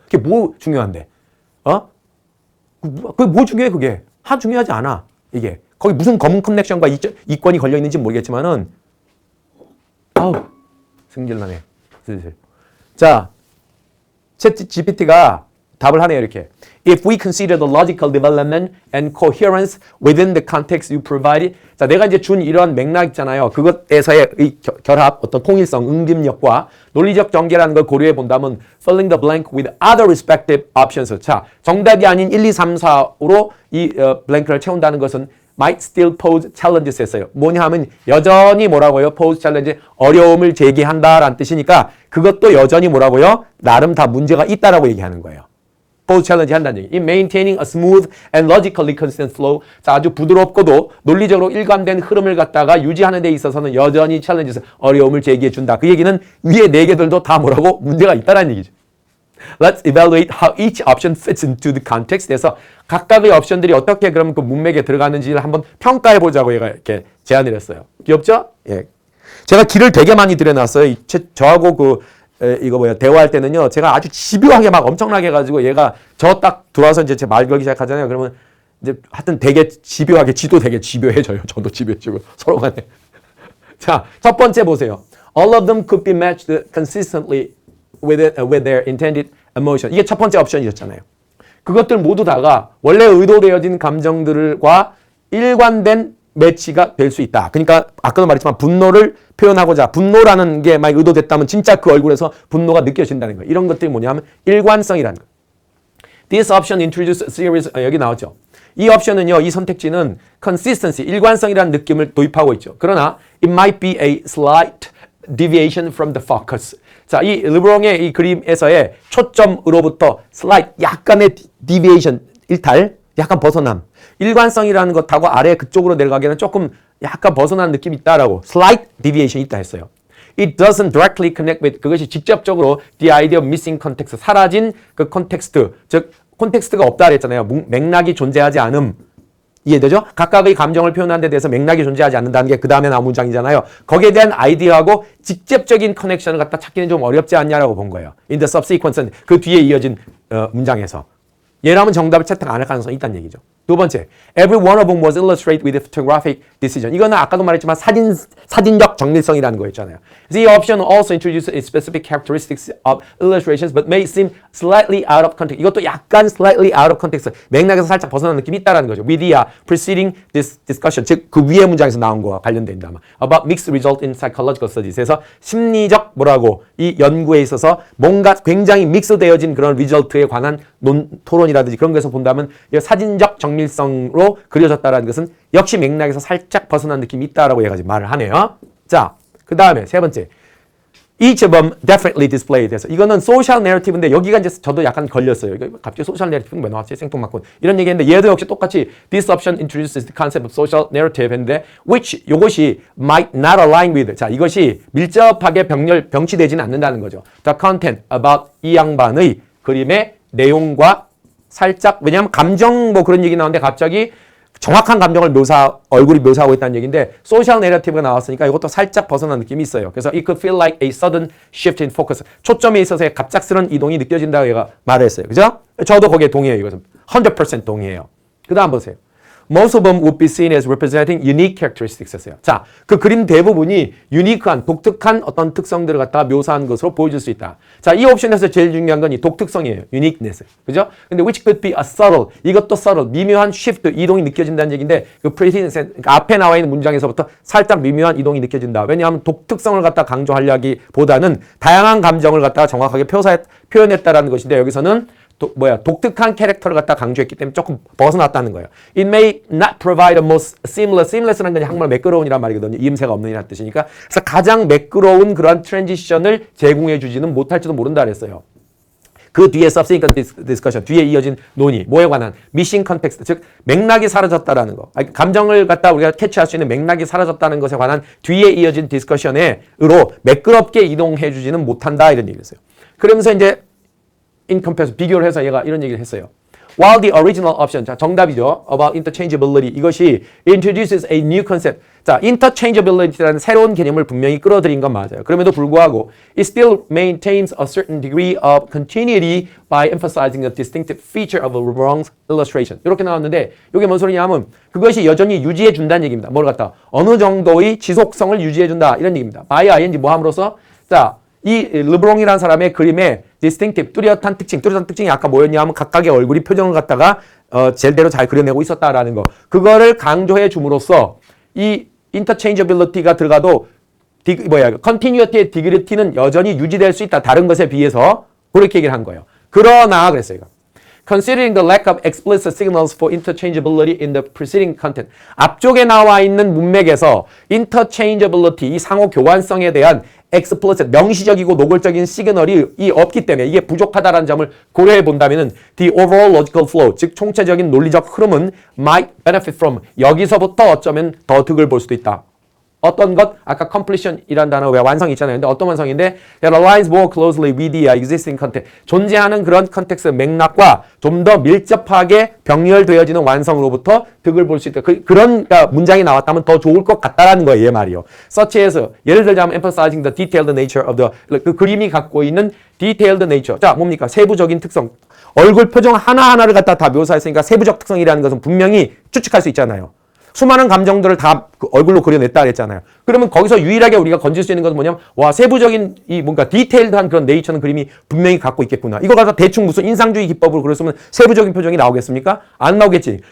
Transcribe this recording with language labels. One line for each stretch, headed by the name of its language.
Korean: 그게 뭐 중요한데? 그게 뭐 중요해, 그게? 중요하지 않아, 이게. 거기 무슨 검은 커넥션과 이권이 걸려 있는지 모르겠지만은, 승질나네, 슬슬. 자, 챗GPT가 답을 하네요, 이렇게.
English: If we consider the logical development and coherence within the context you provided.
Korean: 자, 내가 이제 준 이러한 맥락 있잖아요. 그것에서의 이 결합, 어떤 통일성, 응집력과 논리적 전개라는 걸 고려해 본다면
English: filling the blank with other respective options.
Korean: 자, 정답이 아닌 1, 2, 3, 4로 이 블랭크를 채운다는 것은
English: might still pose challenges
Korean: 했어요. 뭐냐 하면 여전히 뭐라고요? pose challenge, 어려움을 제기한다라는 뜻이니까 그것도 여전히 뭐라고요? 나름 다 문제가 있다라고 얘기하는 거예요.
English: pose challenge
Korean: 한다는 얘기.
English: In maintaining a smooth and logically consistent flow.
Korean: 자, 아주 부드럽고도 논리적으로 일관된 흐름을 갖다가 유지하는 데 있어서는 여전히 challenges, 어려움을 제기해 준다. 그 얘기는 위에 네 개들도 다 뭐라고? 문제가 있다라는 얘기죠.
English: Let's evaluate how each option fits into the context.
Korean: 그래서 각각의 옵션들이 어떻게 그럼 그 문맥에 들어가는지를 한번 평가해 보자고 얘가 이렇게 제안을 했어요. 귀엽죠? 예. 제가 길을 되게 많이 들여놨어요. 저하고 대화할 때는요, 제가 아주 집요하게 막 엄청나게 해가지고 얘가 저 딱 들어와서 이제 제 말 걸기 시작하잖아요. 그러면 이제 하여튼 되게 집요하게, 지도 되게 집요해져요. 저도 집요해지고 서로 간에. 자, 첫 번째 보세요.
English: All of them could be matched consistently with their intended emotion.
Korean: 이게 첫 번째 옵션이었잖아요. 그것들 모두 다가 원래 의도되어진 감정들과 일관된 매치가 될 수 있다. 그러니까 아까도 말했지만 분노를 표현하고자, 분노라는 게 만약 의도됐다면 진짜 그 얼굴에서 분노가 느껴진다는 거예요. 이런 것들이 뭐냐면 일관성이라는 거예요.
English: This option introduces a series,
Korean: 여기 나왔죠. 이 옵션은요, 이 선택지는 consistency, 일관성이라는 느낌을 도입하고 있죠. 그러나
English: it might be a slight deviation from the focus.
Korean: 자, 이 르브롱의 이 그림에서의 초점으로부터 slight, 약간의 deviation, 일탈, 약간 벗어남. 일관성이라는 것하고 아래 그쪽으로 내려가기에는 조금 약간 벗어난 느낌이 있다라고, slight deviation 있다 했어요.
English: It doesn't directly connect with,
Korean: 그것이 직접적으로
English: the idea of missing context,
Korean: 사라진 그 컨텍스트, 즉 콘텍스트가 없다 그랬잖아요. 맥락이 존재하지 않음. 이해되죠? 각각의 감정을 표현하는 데 대해서 맥락이 존재하지 않는다는 게 그 다음에 나온 문장이잖아요. 거기에 대한 아이디어하고 직접적인 커넥션을 갖다 찾기는 좀 어렵지 않냐라고 본 거예요.
English: In the subsequent,
Korean: 그 뒤에 이어진 문장에서. 얘라면 정답을 채택 안 할 가능성이 있다는 얘기죠. 두 번째,
English: every one of them was illustrated with photographic decision.
Korean: 이거는 아까도 말했지만 사진적 정밀성이라는 거였잖아요.
English: The option also introduces specific characteristics of illustrations, but may seem slightly out of context.
Korean: 이것도 약간 slightly out of context, 맥락에서 살짝 벗어난 느낌이 있다라는 거죠.
English: With the preceding discussion,
Korean: 즉 그 위의 문장에서 나온 거와 관련된다.
English: About mixed result in psychological studies.
Korean: 그래서 심리적 이 연구에 있어서 뭔가 굉장히 믹스되어진 그런 리절트에 관한 토론이라든지 그런 거에서 본다면 사진적 정밀성으로 그려졌다는 것은 역시 맥락에서 살짝 벗어난 느낌이 있다라고 얘가 말을 하네요. 자, 그 다음에 세 번째.
English: Each of them definitely displayed
Korean: 해서 이거는 소셜 내러티브인데 여기가 이제 저도 약간 걸렸어요. 갑자기 소셜 내러티브는 왜 나왔지? 생뚱맞고 이런 얘기했는데 얘도 역시 똑같이
English: this option introduces the concept of social narrative
Korean: 했는데 which 요것이
English: might not align with
Korean: 자 이것이 밀접하게 병치되지는 않는다는 거죠.
English: The content about
Korean: 이 양반의 그림의 내용과 살짝 왜냐하면 감정 그런 얘기 나오는데 갑자기 정확한 감정을 얼굴이 묘사하고 있다는 얘기인데 소셜 내러티브가 나왔으니까 이것도 살짝 벗어난 느낌이 있어요. 그래서
English: it could feel like a sudden shift in focus.
Korean: 초점에 있어서의 갑작스런 이동이 느껴진다고 얘가 말했어요. 그죠? 저도 거기에 동의해요. 이것은 100% 동의해요. 그 다음 보세요.
English: most of them would be seen as representing unique characteristics
Korean: 였어요. 자, 그 그림 대부분이 유니크한, 독특한 어떤 특성들을 갖다가 묘사한 것으로 보여줄 수 있다. 자, 이 옵션에서 제일 중요한 건 이 독특성이에요. uniqueness. 그죠? 근데
English: which could be a subtle,
Korean: 이것도 subtle, 미묘한 shift, 이동이 느껴진다는 얘기인데 그 precedence, 그러니까 앞에 나와 있는 문장에서부터 살짝 미묘한 이동이 느껴진다. 왜냐하면 독특성을 갖다 강조하려기보다는 다양한 감정을 갖다가 정확하게 표현했다라는 것인데 여기서는 독특한 캐릭터를 갖다 강조했기 때문에 조금 벗어났다는 거예요.
English: It may not provide the most seamless.
Korean: seamless는 그냥 한국말 매끄러운이란 말이거든요. 이음새가 없는 이란 뜻이니까. 그래서 가장 매끄러운 그런 트랜지션을 제공해 주지는 못할지도 모른다 그랬어요. 그 뒤에 subsequent discussion, 뒤에 이어진 논의, 뭐에 관한 missing context, 즉 맥락이 사라졌다라는 거. 감정을 갖다 우리가 캐치할 수 있는 맥락이 사라졌다는 것에 관한 뒤에 이어진 디스커션으로 매끄럽게 이동해 주지는 못한다 이런 얘기를 했어요. 그러면서 이제
English: in comparison,
Korean: 비교를 해서 얘가 이런 얘기를 했어요.
English: While the original option,
Korean: 자, 정답이죠.
English: About interchangeability,
Korean: 이것이
English: introduces a new concept.
Korean: 자, interchangeability라는 새로운 개념을 분명히 끌어들인 건 맞아요. 그럼에도 불구하고
English: it still maintains a certain degree of continuity by emphasizing a distinctive feature of a wrong's illustration.
Korean: 이렇게 나왔는데 이게 뭔 소리냐면 그것이 여전히 유지해 준다는 얘기입니다. 뭘 갖다 어느 정도의 지속성을 유지해 준다 이런 얘기입니다. by ing 뭐 함으로써 자, 이 르브롱이라는 사람의 그림에 distinctive, 뚜렷한 특징이 아까 뭐였냐 하면 각각의 얼굴이 표정을 갖다가 젤대로 잘 그려내고 있었다라는 거. 그거를 강조해 줌으로써 이 interchangeability가 들어가도 continuity의 dignity는 여전히 유지될 수 있다. 다른 것에 비해서 그렇게 얘기를 한 거예요. 그러나 그랬어요. 이거.
English: Considering the lack of explicit signals for interchangeability in the preceding content.
Korean: 앞쪽에 나와 있는 문맥에서 interchangeability, 이 상호 교환성에 대한 explicit, 명시적이고 노골적인 시그널이 없기 때문에 이게 부족하다는 점을 고려해 본다면은
English: the overall logical flow,
Korean: 즉 총체적인 논리적 흐름은
English: might benefit from,
Korean: 여기서부터 어쩌면 더 득을 볼 수도 있다. 어떤 것? 아까 completion이라는 단어 왜 완성이 있잖아요. 근데 어떤 완성인데
English: that aligns more closely with the existing context.
Korean: 존재하는 그런 컨텍스트 맥락과 좀 더 밀접하게 병렬되어지는 완성으로부터 득을 볼 수 있다. 그런 문장이 나왔다면 더 좋을 것 같다라는 거예요. 얘 말이요.
English: such as
Korean: 예를 들자면
English: emphasizing the detailed nature of the
Korean: 그 그림이 갖고 있는
English: detailed nature.
Korean: 자, 뭡니까? 세부적인 특성. 얼굴 표정 하나하나를 갖다 다 묘사했으니까 세부적 특성이라는 것은 분명히 추측할 수 있잖아요. 수많은 감정들을 다 얼굴로 그려냈다 그랬잖아요. 그러면 거기서 유일하게 우리가 건질 수 있는 것은 뭐냐면 와, 세부적인 이 뭔가 디테일드한 그런 네이처는 그림이 분명히 갖고 있겠구나. 이거 가서 대충 무슨 인상주의 기법으로 그렸으면 세부적인 표정이 나오겠습니까? 안 나오겠지.